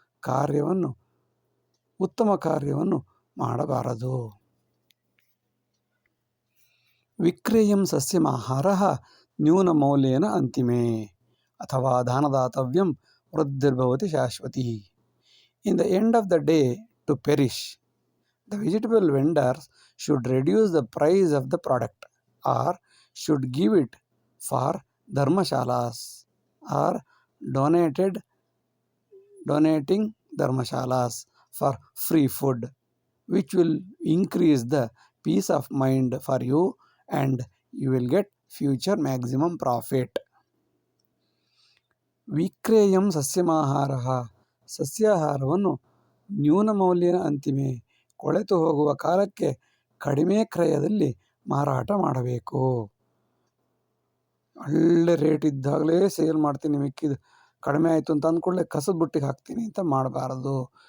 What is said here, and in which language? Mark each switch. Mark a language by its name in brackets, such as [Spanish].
[Kannada] ಕಾರ್ಯವನ್ನು, ಉತ್ತಮ ಕಾರ್ಯವನ್ನು ಮಾಡಬಾರದು. [Sanskrit] ವಿಕ್ರೇಯಂ ಸಸ್ಯಮಾಹಾರಃ ನ್ಯೂನಮೌಲ್ಯೇನ ಅಂತಿಮೇ ಅಥವಾ ದಾನದಾತವ್ಯಂ ವೃದ್ಧಿರ್ಭವತಿ Shashwati. [English] In the end of the day, to perish, the vegetable vendors should reduce the price of the product, or should give it for dharmashalas, or donating dharmashalas for free food, which will increase the peace of mind for you and you will get future maximum profit. [Sanskrit] ವಿಕ್ರೇಯಂ ಸಸ್ಯಮಾಹಾರಃ, [Kannada] ಸಸ್ಯಾಹಾರವನ್ನು [Sanskrit] ನ್ಯೂನಮೌಲ್ಯನ ಅಂತಿಮೆ, [Kannada] ಕೊಳೆತು ಹೋಗುವ ಕಾಲಕ್ಕೆ ಕಡಿಮೆ ಕ್ರಯದಲ್ಲಿ ಮಾರಾಟ ಮಾಡಬೇಕು. ಒಳ್ಳೆ rate ಇದ್ದಾಗಲೇ sale ಮಾಡ್ತೀನಿ, ಮಿಕ್ಕಿದ್ದು ಕಡಿಮೆ ಆಯಿತು ಅಂತ ಅಂದ್ಕೊಳ್ಳೆ ಕಸದ ಬುಟ್ಟಿಗೆ ಹಾಕ್ತೀನಿ ಅಂತ ಮಾಡಬಾರದು.